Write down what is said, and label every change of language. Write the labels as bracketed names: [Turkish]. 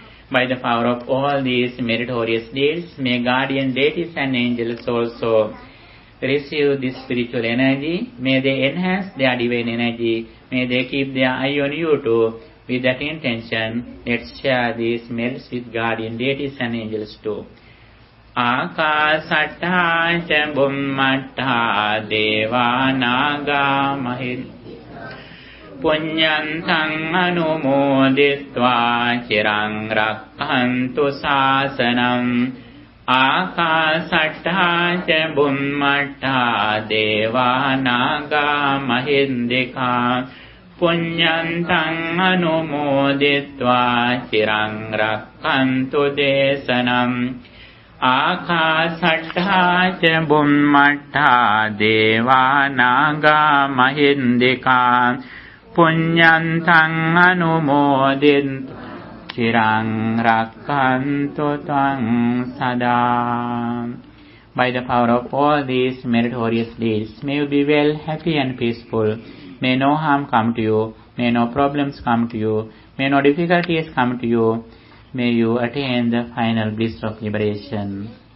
[English] By the power of all these meritorious deeds, may guardian deities and angels also receive this spiritual energy. May they enhance their divine energy. May they keep their eye on you too. With that intention, let's share these merits with guardian deities and angels too. [Pali] Ākāsattā ca bummattā devā nāgā mahittāh puññantaṃ anumoditvā chiraṃ rakkhantu sāsanam. Ākāsattā ca bummattā devā nāgā mahindikā puññantaṃ anumoditvā chiraṃ rakkhantu desanam. Ākāsattā ca bummattā devā nāgā mahindikā puññantaṃ anumoditvā chiraṃ rakkhantu taṃ sadā. [English] By the power of all these meritorious deeds, may you be well, happy and peaceful. May no harm come to you. May no problems come to you. May no difficulties come to you. May you attain the final bliss of liberation.